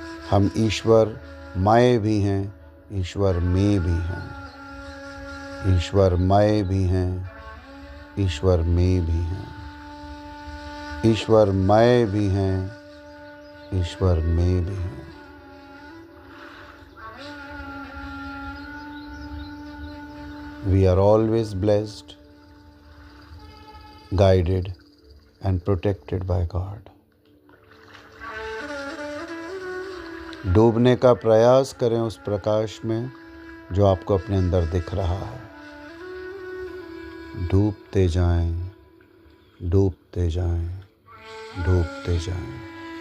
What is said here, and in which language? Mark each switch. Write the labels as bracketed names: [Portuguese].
[Hindi] हम ईश्वर मय भी हैं, ईश्वर में भी हैं। ईश्वर मय भी हैं, ईश्वर में भी हैं। ईश्वर मय भी हैं, ईश्वर में भी हैं। [English] We are always blessed, guided and protected by God. [Hindi] डूबने का प्रयास करें उस प्रकाश में जो आपको अपने अंदर दिख रहा है। डूबते जाएं, डूबते जाएं, डूबते जाएं।